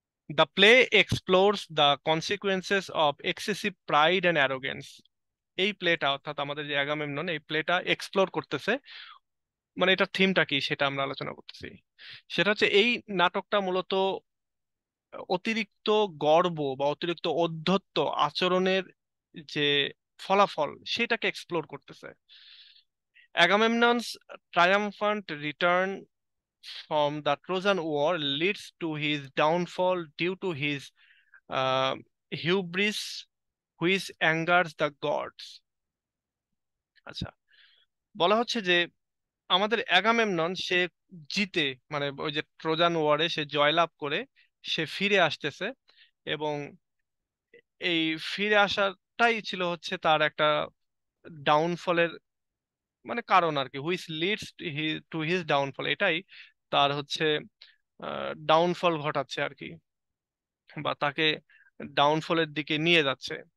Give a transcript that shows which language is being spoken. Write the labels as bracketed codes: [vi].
[en] The play explores the consequences of excessive pride and arrogance. [bn] এই প্লেটা অর্থাৎ আমাদের যে অ্যাগামেমনন, এই প্লেটা এক্সপ্লোর করতেছে, মানে এটা থিমটা কি সেটা আমরা আলোচনা করতেছি। সেটা হচ্ছে এই নাটকটা মূলত অতিরিক্ত গর্ব বা অতিরিক্ত ঔদ্ধত্য আচরণের যে ফলাফল সেটাকে এক্সপ্লোর করতেছে। [en] Agamemnon's triumphant return from the Trojan War leads to his downfall due to his uh, hubris which angers the gods. [bn] আচ্ছা, বলা হচ্ছে যে আমাদের অ্যাগামেমনন সে জিতে, মানে ওই যে ট্রোজান ওয়ারে সে জয়লাভ করে সে ফিরে আসতেছে, এবং এই ফিরে আসাটাই ছিল হচ্ছে তার একটা ডাউনফলের মানে কারণ আর কি, [en] which leads to his downfall, [bn] এটাই তার হচ্ছে ডাউনফল ঘটাচ্ছে আর কি, বা তাকে ডাউনফলের দিকে নিয়ে যাচ্ছে।